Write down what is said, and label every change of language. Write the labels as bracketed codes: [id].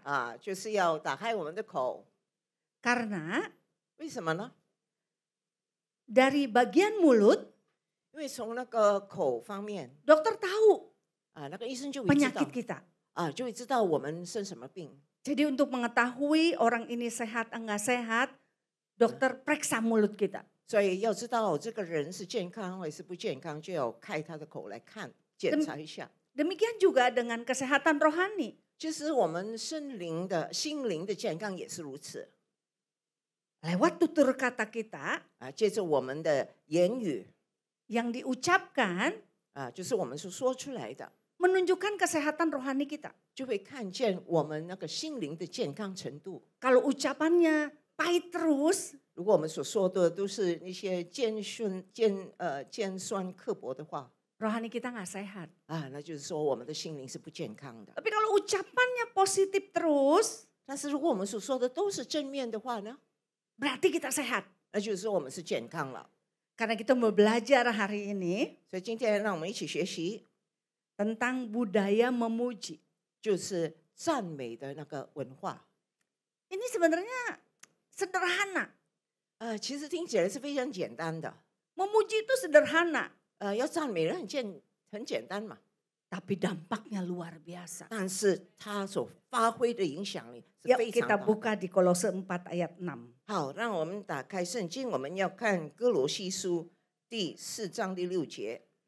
[zh] 啊，就是要打开我们的口。 [id] Karena [zh] 为什么呢？ [id] dari bagian mulut, [zh] 因为从那个口方面 [id] dokter tahu [zh] 啊，那个医生就会知道 [id] penyakit kita. [zh] 啊，就会知道我们生什么病。 [id] Jadi untuk mengetahui orang ini sehat enggak sehat, dokter periksa mulut kita. [zh] 所以要知道这个人是健康还是不健康，就要开他的口来看，检查一下。 [id] Demikian juga dengan kesehatan rohani. [zh] 其实我们心灵的健康也是如此 [id] Lewat tutur kata kita [zh] 啊，借着我们的言语 [id] yang diucapkan [zh] 啊，就是我们所说出来的， [id] menunjukkan kesehatan rohani kita. [zh] 就会看见我们那个心灵的健康程度。 [id] Kalau ucapannya pahit terus, [zh] 如果我们所说的都是那些尖酸刻薄的话 [id] rohani kita nggak sehat. [zh] 啊，那就是说我们的心灵是不健康的。 [id] Tapi kalau ucapannya positif terus, [zh] 但是如果我们所说的都是正面的话呢， [id] berarti kita sehat. [zh] 那就是说我们是健康了。 [id] Karena kita mau belajar hari ini [zh] 所以今天让我们一起学习， [id] tentang budaya memuji. [zh] 就是赞美的那个文化。 [id] Ini sebenarnya sederhana. [zh] 其实听起来是非常简单的。 [id] Memuji itu sederhana. [zh] 要赞美人很简单嘛， [id] Tapi dampaknya luar biasa. [zh] 但是它所发挥的影响力是 [id] Yuk [zh] 非常 [id] kita [zh] 大的。 [id] buka di Kolose 4 ayat 6. [zh] 好，让我们打开圣经，我们要看哥罗西书第4章第6节。